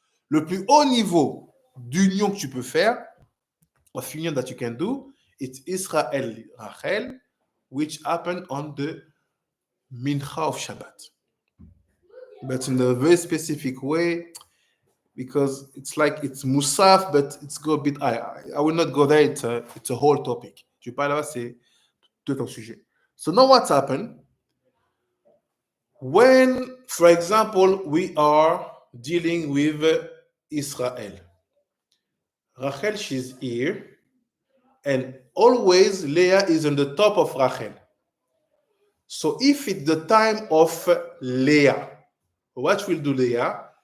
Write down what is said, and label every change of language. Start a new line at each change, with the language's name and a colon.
French: Le plus haut niveau d'union que tu peux faire,
English: of union that you can do, it's Israel, Rachel, which happened on the mincha of Shabbat. But in a very specific way, because it's like it's Musaf, but it's go a bit. I will not go there. It's a whole topic.
French: Je parle là, c'est tout un sujet.
English: So now what's happened? When, for example, we are dealing with Israel, Rachel, she's here, and always Leah is on the top of Rachel. So if it's the time of Leah, what will do Leah?